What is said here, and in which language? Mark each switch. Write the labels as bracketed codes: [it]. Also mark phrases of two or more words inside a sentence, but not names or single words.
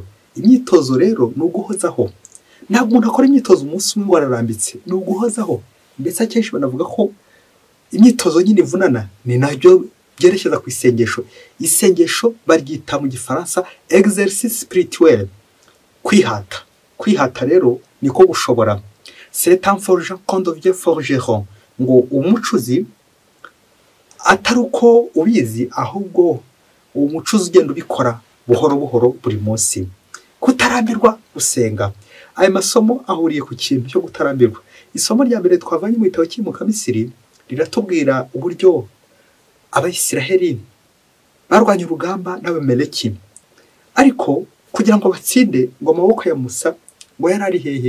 [rw] Imyitozo rero ni uguhozaho. Ntabwo umuntu akora imyitozo umunsi umwe wararambitse, ni uguhozaho. Ndetse akenshi banavuga ko imyitozo nyine ivunana, ni nabyo byerekeza ku isengesho. Isengesho baryita mu gifaransa [fr] exercice spirituel, [rw] kwihata. Kwihata rero niko gushobora. [fr] C'est un forgeron qu'on devient forgeron. [rw] Ngo umucuzi atari uko ubizi, ahubwo uwo mucuzi ugenda ubikora buhoro buhoro buri munsi. Kutarambirwa gusenga. Aya masomo ahuriye ku kintu cyo gutarambirwa. Isomo rya mbere twavanye mu gitabo cy'Imuka Misiri riratubwira uburyo Abayisiraheli barwanya urugamba n'Abameleki, ariko kugira ngo batsinde ngo amaboko ya Musa ngo yarari hehe?